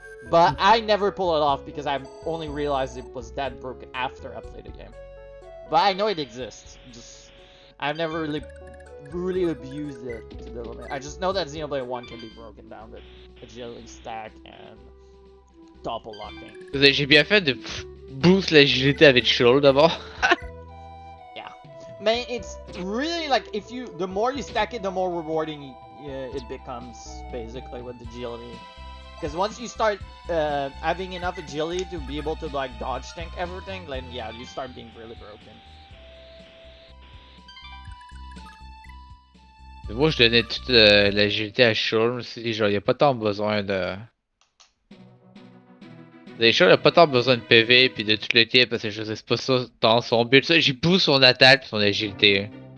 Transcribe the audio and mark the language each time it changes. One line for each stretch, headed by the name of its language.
English: But I never pull it off because I only realized it was that broken after I played the game. But I know it exists. I've never really abused it to the limit. I just know that Xenoblade 1 can be broken down with agility stack and topple locking.
French: J'ai bien fait de boost l'agilité avec Shoal d'abord.
English: Yeah. Man, it's really like the more you stack it, the more rewarding it becomes, basically, with agility. Because once you start having enough agility to be able to like dodge tank everything, then yeah, you start being really broken.
French: Moi, je donnais toute l'agilité à Shoal aussi. Genre, y a pas tant besoin de. Les Shoal a pas tant besoin de PV puis de tout le kit parce que je sais c'est pas ça dans son but. J'ai boost son attaque pis son agilité.